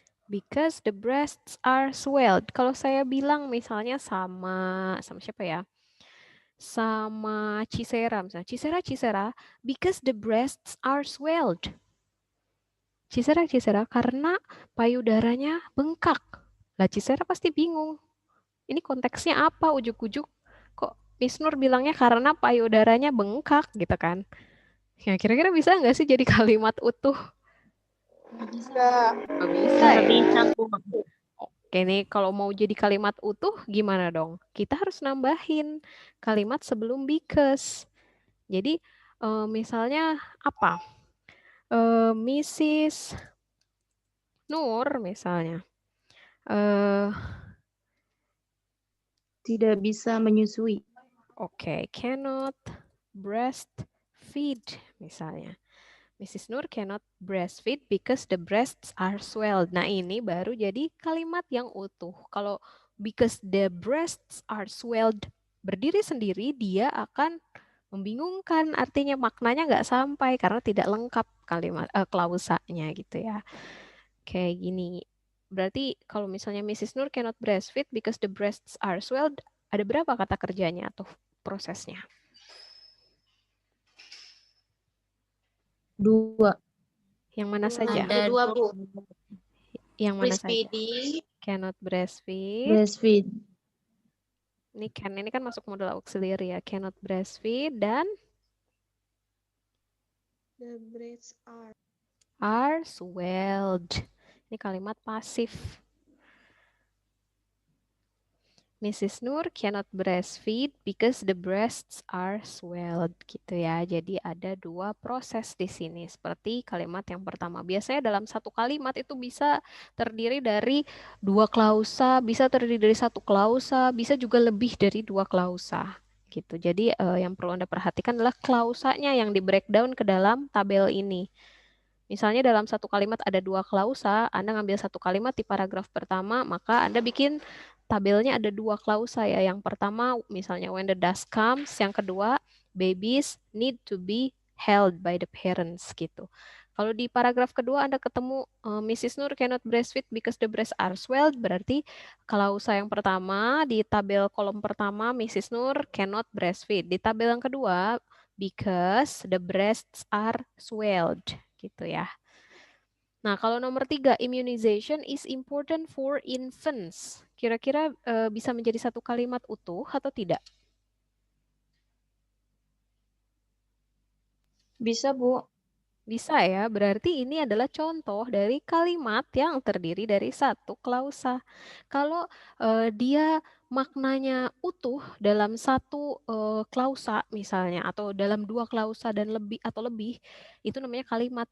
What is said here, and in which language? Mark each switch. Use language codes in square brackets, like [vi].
[en] Because the breasts are swelled. [id] Kalau saya bilang misalnya sama siapa ya? Sama Cisera misalnya. [en] Cisera, because the breasts are swelled. [id] Cisera, karena payudaranya bengkak. Lah Cisera pasti bingung. Ini konteksnya apa? Ujuk-ujuk kok Miss Nur bilangnya karena payudaranya bengkak gitu kan. Ya kira-kira bisa nggak sih jadi kalimat utuh? Bisa. Nggak bisa ya? Bisa, Bu. Oke nih, kalau mau jadi kalimat utuh gimana dong? Kita harus nambahin kalimat sebelum because. Jadi misalnya apa? Mrs. Nur misalnya. Tidak bisa menyusui. [en] Oke, cannot breastfeed [id] misalnya. [en] Mrs. Nur cannot breastfeed because the breasts are swelled. [id] Nah, ini baru jadi kalimat yang utuh. Kalau [en] because the breasts are swelled [id] berdiri sendiri, dia akan membingungkan. Artinya maknanya nggak sampai karena tidak lengkap kalimat klausanya gitu ya. Kayak gini. Berarti kalau misalnya [en] Mrs. Nur cannot breastfeed because the breasts are swelled, [id] ada berapa kata kerjanya atau prosesnya? 2. Yang mana saja? Ada Ada 2, Bu. Yang mana saja? [en] Breastfeeding. Cannot breastfeed. Breastfeed. [id] Ini kan masuk modal auxiliary ya. [en] Cannot breastfeed [id] dan [en] The breasts are swelled. [id] Ini kalimat pasif. [en] Mrs. Nur cannot breastfeed because the breasts are swelled, [id] gitu ya. Jadi ada 2 proses di sini. Seperti kalimat yang pertama. Biasanya dalam satu kalimat itu bisa terdiri dari 2 klausa, bisa terdiri dari 1 klausa, bisa juga lebih dari 2 klausa. Gitu. Jadi yang perlu Anda perhatikan adalah klausanya yang di breakdown ke dalam tabel ini. Misalnya dalam satu kalimat ada 2 klausa, Anda ngambil satu kalimat di paragraf pertama, maka Anda bikin tabelnya ada 2 klausa ya. Yang pertama misalnya [en] when the dust comes, [id] yang kedua [en] babies need to be held by the parents [id] gitu. Kalau di paragraf kedua Anda ketemu [en] Mrs. Nur cannot breastfeed because the breasts are swelled, [id] berarti klausa yang pertama di tabel kolom pertama Mrs. [en] Nur cannot breastfeed. [id] Di tabel yang kedua [en] because the breasts are swelled [id] gitu ya. Nah, kalau nomor 3, [en] immunization is important for infants. [id] Kira-kira bisa menjadi satu kalimat utuh atau tidak? Bisa, Bu. Bisa ya, berarti ini adalah contoh dari kalimat yang terdiri dari satu klausa. Kalau dia maknanya utuh dalam satu klausa misalnya, atau dalam 2 klausa dan lebih atau lebih, itu namanya kalimat.